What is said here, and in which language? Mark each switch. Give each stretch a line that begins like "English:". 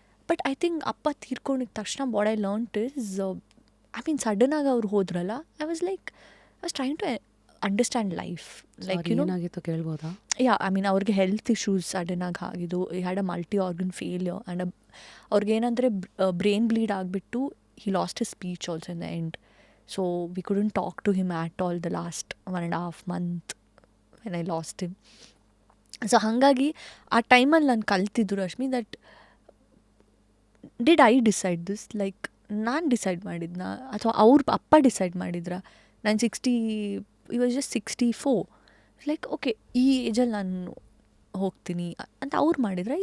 English: but I think
Kannada: ಅಪ್ಪ ತೀರ್ಕೊಂಡಿದ ತಕ್ಷಣ
English: what I learnt is, I mean
Kannada: ಸಡನ್ನಾಗಿ ಅವ್ರು ಹೋದ್ರಲ್ಲ,
English: I was trying to understand life, like you know.
Kannada: ಏನಾಗಿತ್ತು ಕೇಳ್ಬೋದಾ?
English: yeah, I mean
Kannada: ಅವ್ರಿಗೆ health issues ಸಡನ್ನಾಗಿ ಆಗಿದ್ದು,
English: had a multi organ failure and
Kannada: ಅವ್ರಿಗೇನಂದರೆ brain bleed ಆಗಿಬಿಟ್ಟು
English: he lost his speech also in the end. So we couldn't talk to him at all the last 1.5 months when I lost him.
Kannada: So ಹಾಗಾಗಿ ಆ ಟೈಮಲ್ಲಿ ನಾನು ಕಲ್ತಿದ್ದು Rashmi
English: that did I decide this,
Kannada: like ನಾನು decide ಮಾಡಿದ್ನಾ ಅಥವಾ ಅವ್ರ ಅಪ್ಪ decide ಮಾಡಿದ್ರಾ? ನಾನು 60,
English: he was just 64,
Kannada: ಲೈಕ್ ಓಕೆ ಈ ಏಜಲ್ಲಿ ನಾನು ಹೋಗ್ತೀನಿ ಅಂತ ಅವ್ರು ಮಾಡಿದ್ರಾ?